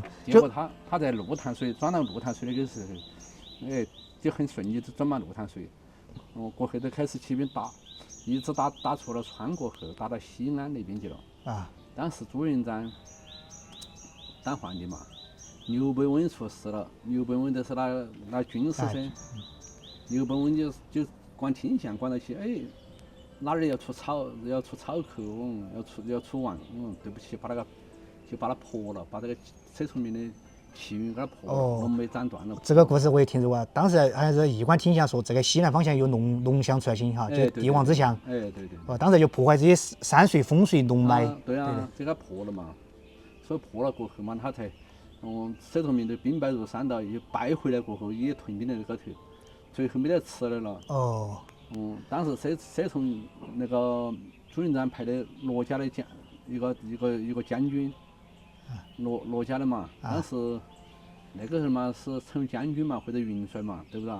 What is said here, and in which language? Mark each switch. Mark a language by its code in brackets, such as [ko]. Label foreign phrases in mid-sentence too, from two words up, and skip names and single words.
[zh] 結果他在6潭水裝到6潭水那個時候，哎，就很順利就裝滿6潭水。過後就開始起兵打，一直打出了川過後，打到西安那邊去了。當時朱元璋當皇帝嘛。劉伯溫出事了，劉伯溫就是那军师噻。劉伯溫就管天象管那些，哎，哪兒要出草寇，要出王，对不起，把它破了，把这个佘崇明的气运给它破了，龙眉斩断了。这个故事我也听说过，当时好像是驿馆听讲说，这个西南方向有龙象出现哈，就帝王之象。对。当时就破坏这些山水风水龙脉。对啊，这个破了嘛，所以破了过後嘛，他才。佘崇明的兵败如山倒，又败回來過後也屯兵在那個頭，最後沒得吃的了。當時佘崇那個朱元璋派的羅家的一個將軍，羅家的嘛，當時那個時候嘛是成將軍嘛或者元帥嘛，對不對？